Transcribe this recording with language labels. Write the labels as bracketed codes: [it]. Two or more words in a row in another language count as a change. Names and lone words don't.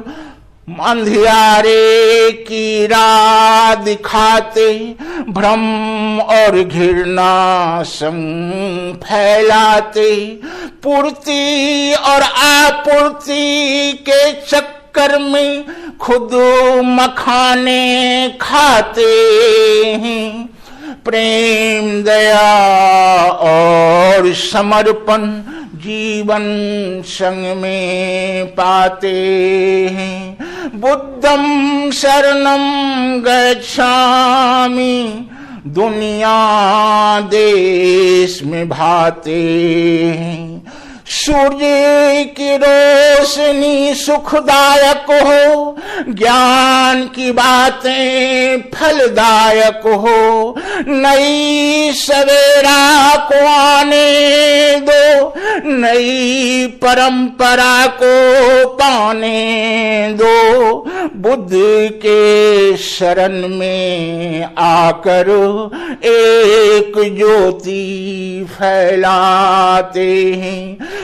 [hi] अंधियारे की राह दिखाते, भ्रम और घृणा संग फैलाते, पूर्ति और आपूर्ति के चक्कर में खुद मखाने खाते हैं। प्रेम दया और समर्पण जीवन संग में पाते हैं। [pi] बुद्धं शरणं गच्छामि [hi] दुनिया देश में भाते हैं। सूर्य की रोशनी रोशनी सुखदायक हो, ज्ञान की बातें फलदायक हो, नई सवेरा को आने दो, नई परंपरा को पाने दो, बुद्ध के शरण में आकर एक ज्योति फैलाते हैं।